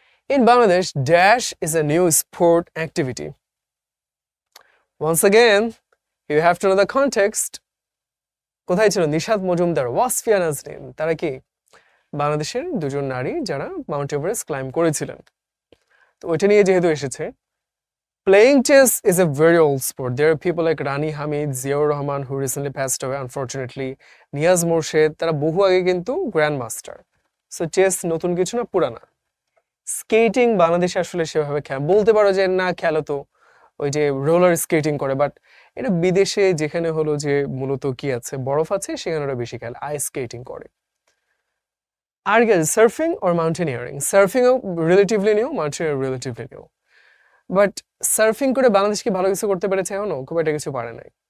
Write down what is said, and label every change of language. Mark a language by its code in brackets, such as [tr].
[en] In Bangladesh, dash is a new sport activity. Once again, you have to know the context. [bn] কোথায় ছিল নিশাত মজুমদার, ওয়াসফিয়া নাজরীন? তারা কি বাংলাদেশের দুজন নারী যারা মাউন্ট এভারেস্ট ক্লাইম্ব করেছিলেন। তো ওইটা নিয়ে যেহেতু এসেছে, [en] playing chess is a very old sport. There are people like Rani Hamid, Ziaur Rahman who recently passed away unfortunately, Niyaz Morshed, [bn] তারা বহু আগে কিন্তু গ্র্যান্ড মাস্টার। সো চেস নতুন কিছু না, পুরানা। স্কেটিং বাংলাদেশে আসলে সেভাবে বলতে পারো যে না, খেলো তো ওই যে রোলার স্কেটিং করে, বাট এটা বিদেশে যেখানে হলো যে মূলত কি আছে, বরফ আছে, সেখানে ওরা বেশি খেলে, আইস স্কেটিং করে। আর কি, surfing or mountaineering? সার্ফিংও relatively new, mountaineering relatively new, but surfing করে বাংলাদেশ কি ভালো কিছু করতে পেরেছে? এখনো খুব একটা কিছু পারে নাই।